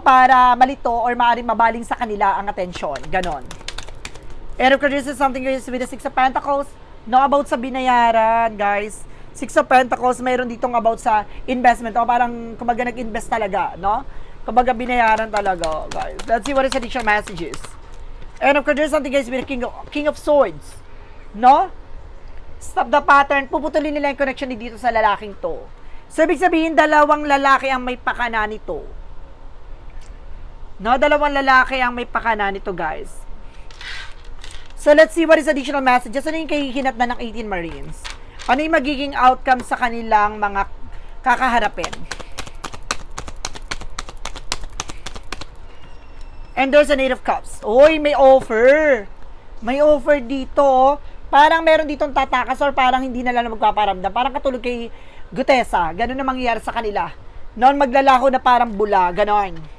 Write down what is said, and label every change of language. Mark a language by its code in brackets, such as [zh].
[tl] Para malito or maaaring mabaling sa kanila ang atensyon. Ganon. [en] And of course, this is something with the Six of Pentacles. [tl] No, about sa binayaran, guys. Six of Pentacles, mayroon ditong about sa investment. O parang, kumbaga, nag-invest talaga. No? Kumbaga, binayaran talaga, guys. [en] Let's see what is additional messages. And of course, there's something, guys, with the King of Swords. [tl] No? [en] Stop the pattern. [tl] Puputulin nila yung connection dito sa lalaking to. So, ibig sabihin, dalawang lalaki ang may pakana nito. No, dalawang lalaki ang may pakana nito, guys. [en] So, let's see what is additional messages. [tl] Ano yung kahihinat na ng 18 Marines? Ano yung magiging outcome sa kanilang mga kakaharapin? [en] And there's a Eight of Cups. [tl] Oy, may offer. May offer dito. Parang meron ditong tatakas or parang hindi na lang magpaparamdam. Parang katulad kay Gutesa. Ganun na mangyayari sa kanila. Noon maglalako na parang bula. Ganon.